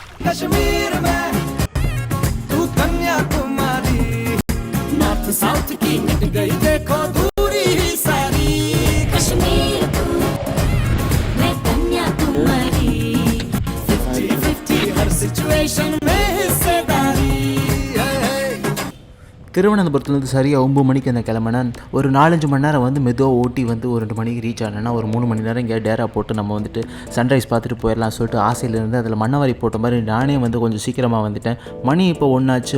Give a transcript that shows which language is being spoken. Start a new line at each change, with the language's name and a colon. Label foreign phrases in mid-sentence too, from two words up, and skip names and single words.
Hindi: कश्मीर में तू कन्याकुमारी
English: north south
Hindi: की मिट गई देखो दूरी ही सारी कश्मीर तू मैं कन्याकुमारी 50-50 हर सिचुएशन में हिस्सेदारी
Tamil: திருவனந்தபுரத்துலேருந்து சரியாக 9 மணிக்கு அந்த கிளம்புனா ஒரு 4-5 மணி நேரம் வந்து மெதுவாக ஓட்டி வந்து ஒரு 2 மணிக்கு ரீச் ஆனேன்னா ஒரு 3 மணி நேரம் இங்கே டேரா போட்டு நம்ம வந்துட்டு சன்ரைஸ் பார்த்துட்டு போயிடலாம் சொல்லிட்டு ஆசையிலேருந்து அதில் மண்ணவாரி போட்ட மாதிரி நானே வந்து கொஞ்சம் சீக்கிரமாக வந்துட்டேன். மணி இப்போ 1 ஆச்சு.